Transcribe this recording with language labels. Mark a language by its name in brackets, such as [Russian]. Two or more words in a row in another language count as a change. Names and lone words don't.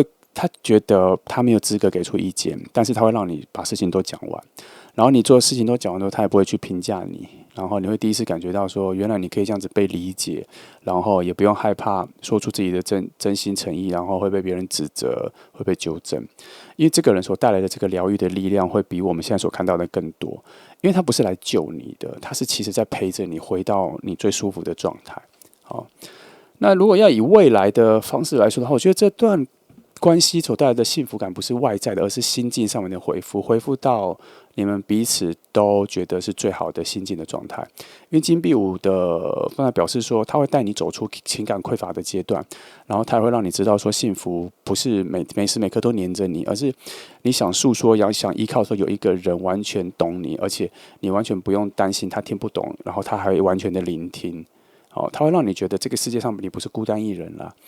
[Chinese] 他覺得他沒有資格給出意見，但是他會讓你把事情都講完，然後你做的事情都講完之後，他也不會去評價你，然後你會第一次感覺到說，原來你可以這樣子被理解，然後也不用害怕說出自己的真心誠意，然後會被別人指責，會被糾正，因為這個人所帶來的這個療癒的力量會比我們現在所看到的更多，因為他不是來救你的，他是其實在陪着你回到你最舒服的狀態。好，那如果要以未來的方式來說的話，我覺得這段關係所帶來的幸福感不是外在的，而是心境上面的恢復到你們彼此都覺得是最好的心境的狀態。因為金幣5的方法表示說，他會帶你走出情感匱乏的階段，然後他也會讓你知道說，幸福不是每時每刻都黏着你，而是你想訴說、想依靠的時候，有一個人完全懂你，而且你完全不用擔心他聽不懂，然後他還會完全的聆聽。他會讓你覺得這個世界上你不是孤單一人啦。